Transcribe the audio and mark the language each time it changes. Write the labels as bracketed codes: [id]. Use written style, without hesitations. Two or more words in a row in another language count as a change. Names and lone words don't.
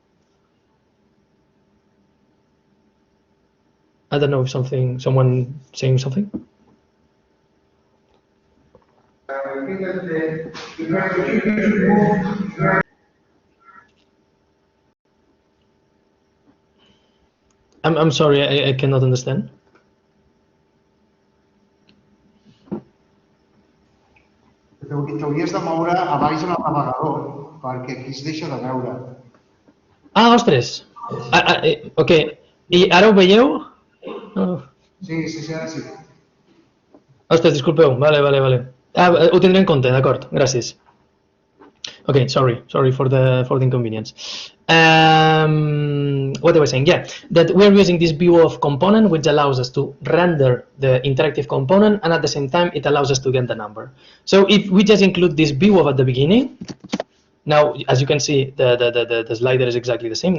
[en] I don't know if someone saying something. I'm sorry, I cannot understand. [ca] T'hauries de moure a baix en el navegador, perquè aquí es deixa de veure. Ah, ostres! Ok, i ara ho veieu? No. Sí, ara sí. Ostres, disculpeu, vale. Ho tindré en compte, d'acord, gràcies. [en] Okay, sorry for the inconvenience. What I was saying, yeah, that we're using this view of component, which allows us to render the interactive component, and at the same time, it allows us to get the number. So if we just include this view of at the beginning, now as you can see, the slider is exactly the same.